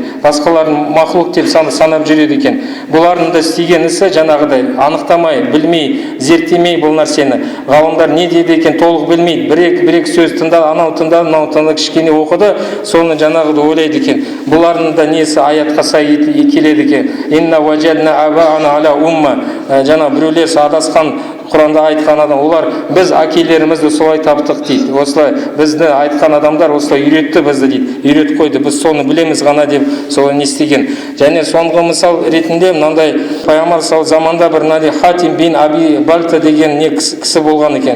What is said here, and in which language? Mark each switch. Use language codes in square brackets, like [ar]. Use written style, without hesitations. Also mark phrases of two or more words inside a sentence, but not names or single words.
[kk] Басқаларын мақлұқ деп санап жүреді екен. Бұлардың да істеген ісі жаңағыдай анықтамай, білмей, зерттемей бұл нәрсені. Ғалымдар не дейді екен толық білмейді. Бір-екі сөз тыңдады, анау тыңдады, мынау тыңдады, кішкене оқыды, соны жаңағыда ойлайды екен. Бұлардың да несі аятқа сай келеді екен. [ar] إنا وجدنا آباءنا على أمة. [kk] Жаңа біреулер адасқан Құранда айтқан адам, олар біз әкелерімізді солай таптық дейді. Осылай бізді айтқан адамдар осылай үйретті бізді дейді, үйретіп қойды, біз соны білеміз ғана деп солай не істеген. Және соңғы мысал ретінде мынандай пайғамбар заманда бір мынандай Хатим бин Аби Бальта деген не кісі болған екен.